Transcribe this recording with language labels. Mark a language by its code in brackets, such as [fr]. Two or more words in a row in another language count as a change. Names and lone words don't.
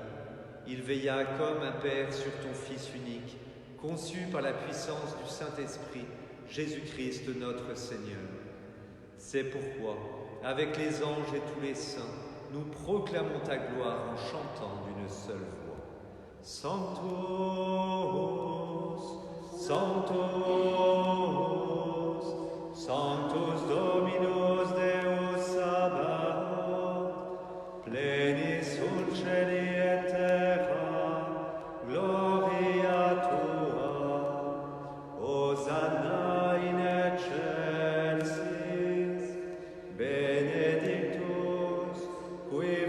[fr] Il veilla comme un Père sur ton Fils unique, conçu par la puissance du Saint-Esprit, Jésus-Christ notre Seigneur. C'est pourquoi, avec les anges et tous les saints, nous proclamons ta gloire en chantant d'une seule voix. [la] Sanctus, Sanctus, Sanctus Dominus Deus Sabaoth, pleni sul cieli et terra, gloria tua, Hosanna in excelsis, benedictus, qui